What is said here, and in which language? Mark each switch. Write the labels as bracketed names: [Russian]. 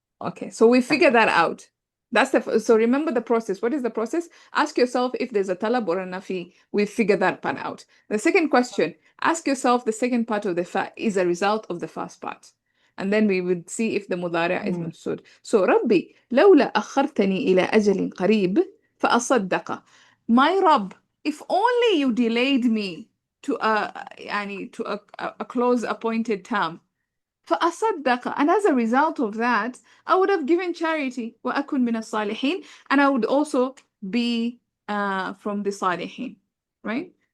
[English] Okay, so we figure that out. That's so remember the process. What is the process? Ask yourself if there's a talab or a nafi. We figure that part out. The second question, ask yourself the second part of the fa is a result of the first part. And then we would see if the mudari' is mansud. [Arabic] So ربي لولا أخرتني إلى أجل قريب فأصدق. [English] My Rabb, if only you delayed me to a close appointed time. [Arabic] فأصدق, [English] and as a result of that, I would have given charity. [Arabic] وأكن من الصالحين, [English] and I would also be from the صالحين, right?